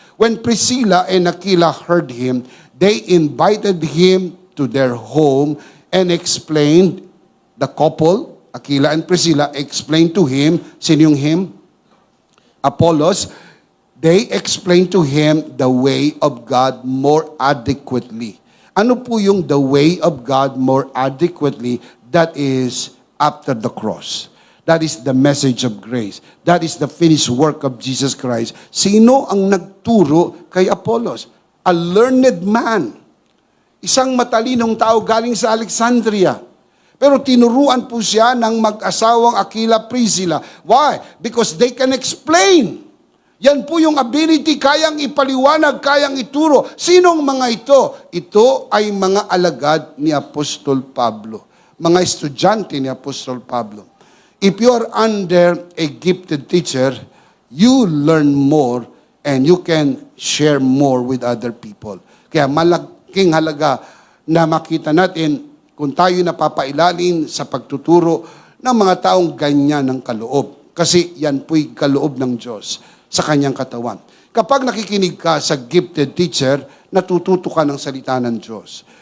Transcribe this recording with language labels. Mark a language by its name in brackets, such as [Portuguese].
[English] When Priscilla and Aquila heard him, they invited him to their home and explained, the couple, Aquila and Priscilla, explained to him, [Filipino] sino yung [English] him? Apollos. They explained to him the way of God more adequately. [Filipino] Ano po yung [English] the way of God more adequately? That is after the cross. That is the message of grace. That is the finished work of Jesus Christ. [Filipino] Sino ang nagturo kay Apollos? [English] A learned man. [Filipino] Isang matalinong tao galing sa Alexandria. Pero tinuruan po siya ng mag-asawang Aquila Priscilla. [English] Why? Because they can explain. [Filipino] Yan po yung ability, kayang ipaliwanag, kayang ituro. Sinong mga ito? Ito ay mga alagad ni Apostol Pablo. Mga estudyante ni Apostol Pablo. [English] If you are under a gifted teacher, you learn more and you can share more with other people. [Filipino] Kaya malaking halaga na makita natin kung tayo napapailalim sa pagtuturo ng mga taong ganyan ng kaloob. Kasi yan po'y kaloob ng Diyos sa kanyang katawan. Kapag nakikinig ka sa gifted teacher, natututo ka ng salita ng Diyos.